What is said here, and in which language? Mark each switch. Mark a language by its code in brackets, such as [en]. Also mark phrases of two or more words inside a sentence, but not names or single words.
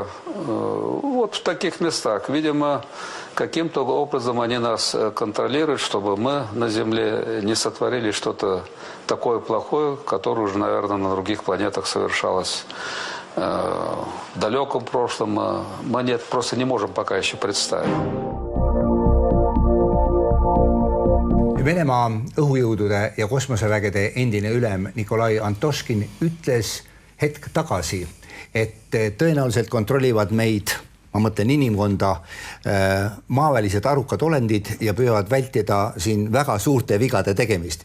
[ru] Вот в таких местах, видимо, каким-то образом они нас контролируют, чтобы мы на Земле не сотворили что-то такое плохое, которое уже, наверное, на других планетах совершалось в далеком прошлом. Мы просто не можем пока еще представить. [et] Venemaa õhujõudude ja kosmosevägede endine ülem Nikolai Antoškin ütles hetk tagasi, et tõenäoliselt kontrollivad meid, ma mõtlen inimkonda, maavälised arukad olendid ja püüavad vältida siin väga suurte vigade tegemist.